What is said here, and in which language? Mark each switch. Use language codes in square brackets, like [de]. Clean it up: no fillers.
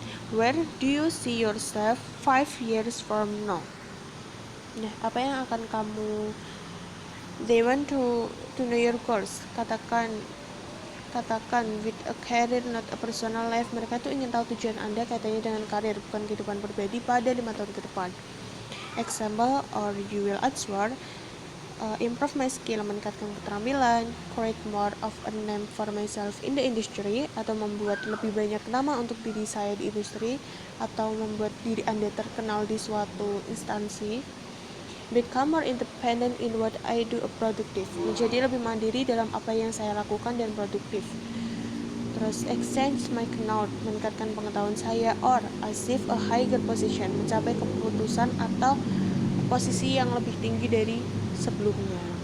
[en] Where do you see yourself 5 years from now? [id] Nah, apa yang akan kamu [en] they want to know your goals. [id] Katakan [en] with a career not a personal life. [id] Mereka tuh ingin tahu tujuan Anda kaitannya dengan karir, bukan kehidupan pribadi pada 5 tahun ke depan. [en] Example, or you will answer, improve my skill, [id] meningkatkan keterampilan, [en] create more of a name for myself in the industry, [id] atau membuat lebih banyak nama untuk diri saya di industri, atau membuat diri Anda terkenal di suatu instansi. [en] Become more independent in what I do, productive. [id] Menjadi lebih mandiri dalam apa yang saya lakukan dan produktif. Terus [en] exchange my knowledge, [id] meningkatkan pengetahuan saya, [en] or achieve a higher position, [id] mencapai keputusan atau posisi yang lebih tinggi dari sebelumnya.